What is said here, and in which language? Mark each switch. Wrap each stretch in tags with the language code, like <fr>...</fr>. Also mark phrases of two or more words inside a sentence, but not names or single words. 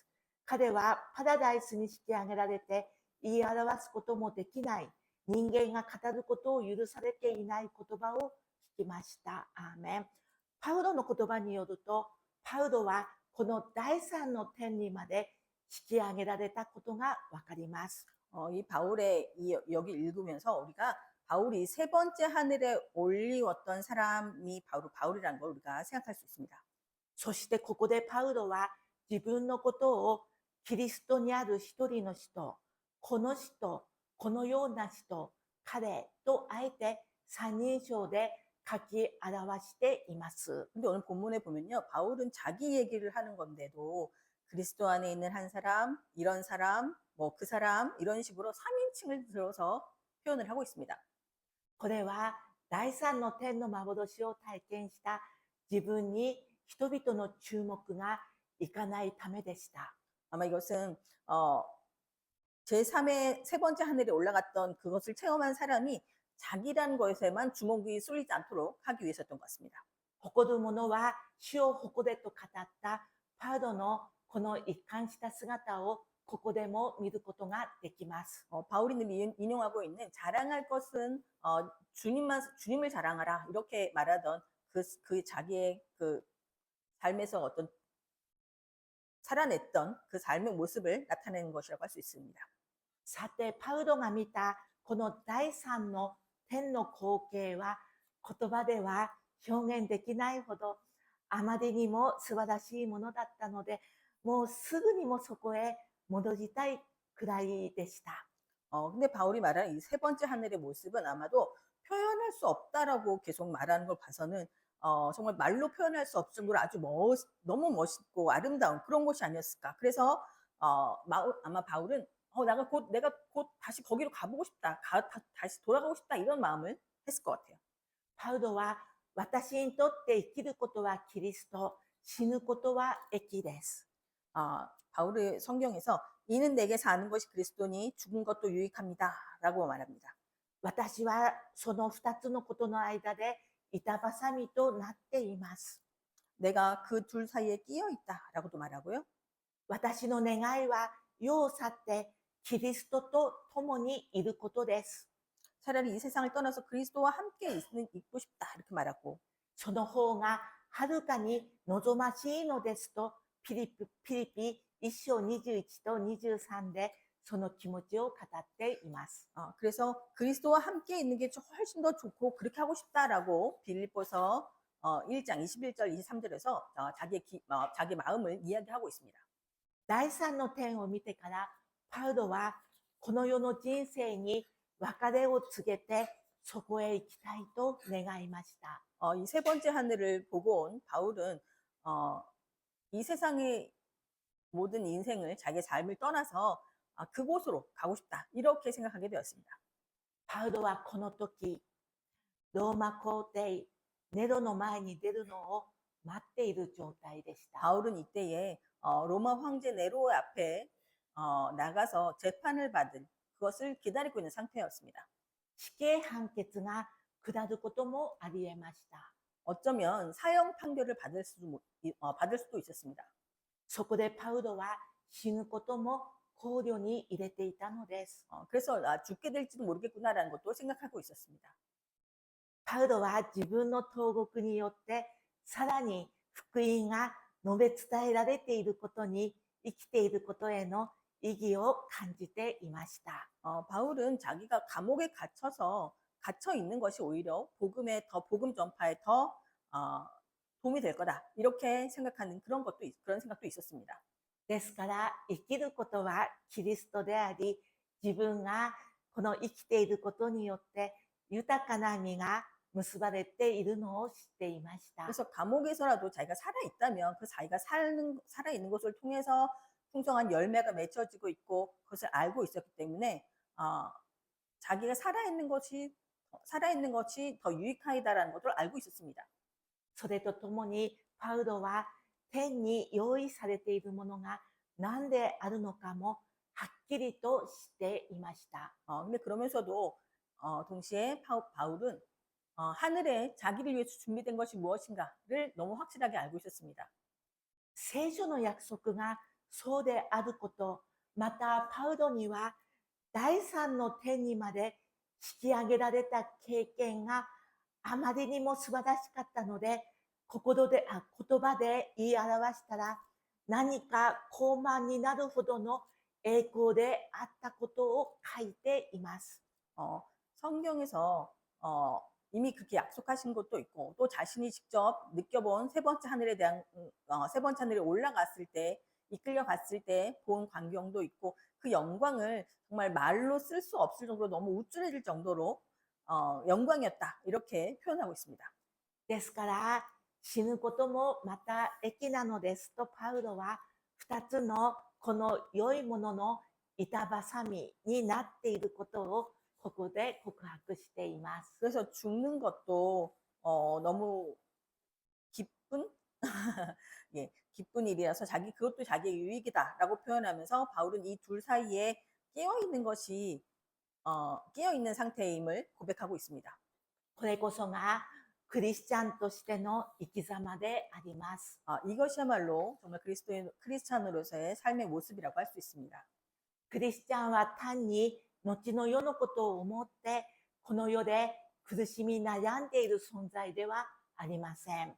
<ja>彼はパラダイスに引き上げられて言い表すこともできない人間が語ることを許されていない言葉を聞きました。アーメン。パウロの言葉によると、パウロはこの第三の天にまで引き上げられたことがわかります。</ja> <ko>이 바울의 여기 읽으면서 우리가 바울이 세 번째 하늘에 올리웠던 사람이 바로 바울이라는 걸 우리가 생각할 수 있습니다.</ko> <ja>そしてここでパウロは自分のことをキリストにある一人の人、この人、このような人、彼とあえて三人称で書き表しています。</ja> <ko>근데 오늘 본문에 보면요. 바울은 자기 얘기를 하는 건데도 그리스도 안에 있는 한 사람, 이런 사람, 뭐 그 사람 이런 식으로 3인칭을 들어서 표현을 하고 있습니다.</ko> <ja>これは第三の天の幻を体験した自分に人々の注目がいかないためでした。</ja> <ko>아마 이것은 제3의 세 번째 하늘에 올라갔던 그것을 체험한 사람이 자기란 것에만 주목이 쏠리지 않도록 하기 위해서였던 것 같습니다.</ko> <ja>誇る者は主を誇れと語ったパウロのこの一貫した姿をここでも見ることができます。</ja> <ko>바울이 늘 인용하고 있는 자랑할 것은 주님을 자랑하라 이렇게 말하던 그 자기의 그 삶에서 어떤 살아냈던 그 삶의 모습을 나타내는 것이라고 할 수 있습니다.</ko> <ja>さて、パウロが見たこの第三の天の光景は言葉では表現できないほどあまりにも素晴らしいものだったので、もうすぐにもそこへ戻りたいくらいでした。</ja> <ko>근데 바울이 말하는 이 세 번째 하늘의 모습은 아마도 표현할 수 없다라고 계속 말하는 걸 봐서는 정말 말로 표현할 수 없을 정도로 아주 너무 멋있고 아름다운 그런 곳이 아니었을까. 그래서 아마 바울은 내가 곧 다시 거기로 가보고 싶다. 다시 돌아가고 싶다. 이런 마음을 했을 것 같아요.</ko> <ja>パウロは私にとって生きることはキリスト、死ぬことは益です。</ja> <ko>바울의 성경에서 이는 내게 사는 것이 그리스도니 죽은 것도 유익합니다. 라고 말합니다.</ko> <ja>私はその二つのことの間で板挟みとなっています。</ja> <ko>내가 그 둘 사이에 끼어 있다. 라고도 말하고요.</ko> <ja>私の願いは世を去ってキリストと共にいることです。</ja> <ko>차라리 이 세상을 떠나서 그리스도와 함께 있고 싶다. 이렇게 말하고</ko> <ja>その方がはるかに望ましいのですと、ピリピ1章21と23でその気持ちを語っています。</ja> <ko>그래서 그리스도와 함께 있는 게 훨씬 더 좋고 그렇게 하고 싶다라고 빌립보서 1장 21절 23절에서 자기 마음을 이야기하고 있습니다.</ko> <ja>第3の点を見てから、パウロはこの世の人生に別れを告げてそこへ行きたいと願いました。</ja> <ko>이 세 번째 하늘을 보고 온 바울은 이 세상의 모든 인생을 자기의 삶을 떠나서 그곳으로 가고 싶다 이렇게 생각하게 되었습니다.</ko> <ja>パウロはこの時、ローマ皇帝ネロの前に出るのを待っている状態でした。</ja> <ko>바울은 이때에 로마 황제 네로 앞에 나가서 재판을 받을 그것을 기다리고 있는 상태였습니다.</ko> <ja>死刑判決が下ることもありえました。</ja> <ko>어쩌면 사형 판결을 받을 수도 있었습니다.</ko> <ja>そこでパウロは死ぬことも考慮に入れていたのです。</ja> <ko>그래서 죽게 될지도 모르겠구나라는 것도 생각하고 있었습니다.</ko> <ja>パウロは自分の投獄によってさらに福音が述べ伝えられていることに、生きていることへの意義を感じていました。</ja> <ko>바울은 자기가 감옥에 갇혀 있는 것이 오히려 복음 전파에 더 도움이 될 거다 이렇게 생각하는 그런 생각도 있었습니다.</ko> <ja>ですから生きることはキリストであり、自分がこの生きていることによって豊かな実が結ばれているのを知っていました。</ja> <ko>그래서 감옥에서라도 자기가 살아 있다면 그 자기가 살아 있는 것을 통해서 풍성한 열매가 맺혀지고 있고 그것을 알고 있었기 때문에 자기가 살아 있는 것이 더 유익하다라는 것을 알고 있었습니다.</ko> <ja>それとともにパウロは天に用意されているものが何であるのかもはっきりとしていました。</ja> <ko>근데 그러면서도 동시에 바울은 하늘에 자기를 위해서 준비된 것이 무엇인가를 너무 확실하게 알고 있었습니다.</ko> <ja>聖書の約束がそうであること、またパウロには第三の天にまで引き上げられた経験があまりにも素晴らしかったので、言葉で言い表したら何か高慢になるほどの栄光であったことを書いています。</ja> <ko>성경에서 이미 그렇게 약속하신 것도 있고 또 자신이 직접 느껴본 세 번째 하늘에 올라갔을 때 이끌려 갔을 때 본 광경도 있고 그 영광을 정말 말로 쓸 수 없을 정도로 너무 우쭐해질 정도로 영광이었다 이렇게 표현하고 있습니다.</ko> <ja>ですから死ぬこともまた益なのですとパウロは2つのこの良いものの板挟みになっていることをここで告白しています。</ja> <ko>그래서 죽는 것도 너무 기쁜 예, 기쁜 일이라서 그것도 자기의 유익이다라고 표현하면서 바울은 이 둘 사이에 깨어 있는 상태임을 고백하고 있습니다.</ko> <ja>これこそがクリスチャンとしての生き様であります。</ja> <ko>이것이야말로 정말 크리스찬으로서의 삶의 모습이라고 할 수 있습니다.</ko> <ja>クリスチャンは単に後の世のことを思ってこの世で苦しみ悩んでいる存在ではありません。</ja>